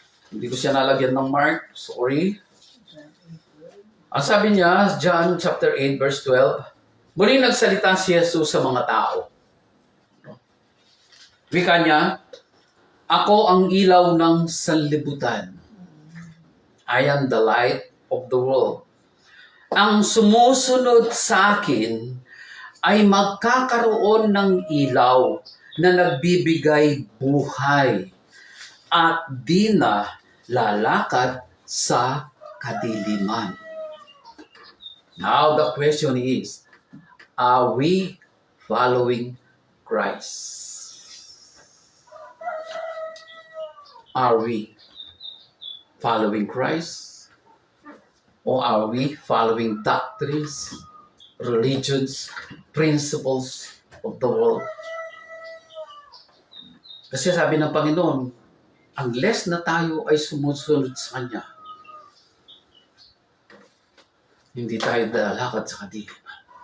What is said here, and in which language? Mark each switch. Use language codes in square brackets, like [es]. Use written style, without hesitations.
[tl] Hindi ko siya nalagyan ng mark. Sorry. Ang sabi niya, John chapter 8 verse 12, muling nagsalita si Jesus sa mga tao. Wika niya, ako ang ilaw ng sanlibutan. [en] I am the light of the world. [tl] Ang sumusunod sa akin ay magkakaroon ng ilaw na nagbibigay buhay at di na lalakad sa kadiliman. [en] Now the question is, are we following Christ? Are we following Christ? Or are we following doctrines, religions, principles of the world? [tl] Kasi sabi ng Panginoon, unless na tayo ay sumusunod sa Kanya, hindi tayo lalakad sa kadiliman.